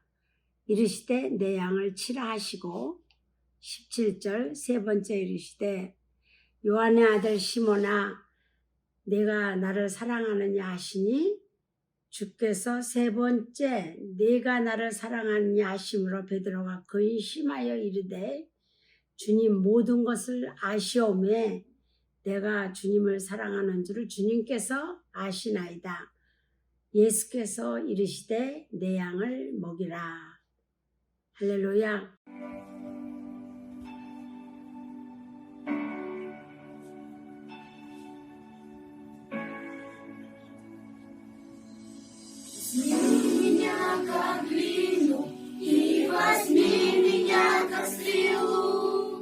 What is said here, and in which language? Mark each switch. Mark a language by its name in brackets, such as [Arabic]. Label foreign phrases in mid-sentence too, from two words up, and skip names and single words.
[Korean] 이르시되 내 양을 치라 하시고 17절 세 번째 이르시되 요한의 아들 시몬아 네가 나를 사랑하느냐 하시니 주께서 세 번째 네가 나를 사랑하느냐 하심으로 베드로가 근심하여 이르되 주님 모든 것을 아시오매 내가 주님을 사랑하는 줄을 주님께서 아시나이다. 예수께서 이르시되 내 양을 먹이라. 할렐루야. [Russian] Меня как глину и возьми меня как стрелу.